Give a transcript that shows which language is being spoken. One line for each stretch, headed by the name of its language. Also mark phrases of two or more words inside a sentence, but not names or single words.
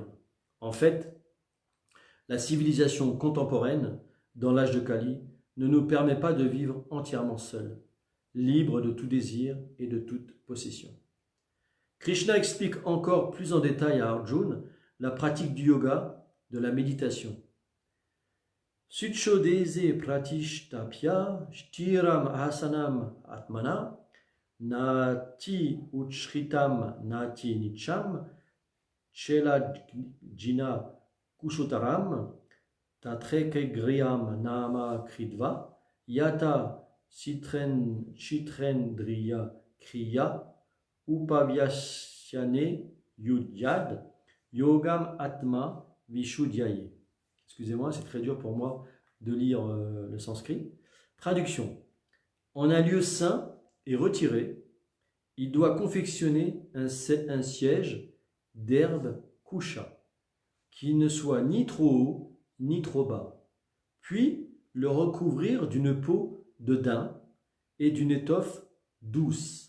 French: En fait, la civilisation contemporaine, dans l'âge de Kali, ne nous permet pas de vivre entièrement seul, libre de tout désir et de toute possession. Krishna explique encore plus en détail à Arjuna la pratique du yoga, de la méditation.
Sanskrit: Suchodese pratishtapya shtiram asanam atmana nati uchritam nati nicham chelajina kushotaram tatrekegriam nama kridva yata chitrendriya kriya upavyashyane yudyad yogam atma vishuddhyaye.
French: Excusez-moi, c'est très dur pour moi de lire le sanskrit. Traduction. En un lieu saint et retiré, il doit confectionner un siège d'herbe kusha, qui ne soit ni trop haut ni trop bas, puis le recouvrir d'une peau de daim et d'une étoffe douce.